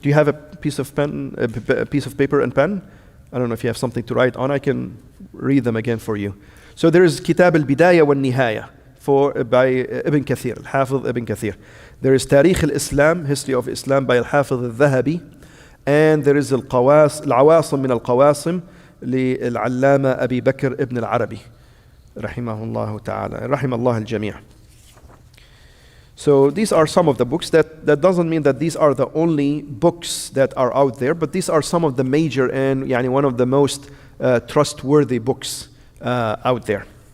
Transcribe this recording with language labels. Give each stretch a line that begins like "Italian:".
English: Do you have a piece of paper and pen? I don't know if you have something to write on. I can read them again for you. So there is Kitab al-Bidayah wal-Nihayah by Ibn Kathir, Al-Hafiz Ibn Kathir. There is Tarikh al-Islam, History of Islam by Al-Hafiz al-Dhahabi. And there is
Arabic: Al-Awasim min al-Qawasim للعلامة أبي بكر ابن العربي رحمه الله تعالى رحم الله الجميع.
English: So these are some of the books. That doesn't mean that these are the only books that are out there, but these are some of the major and one of the most trustworthy books out there.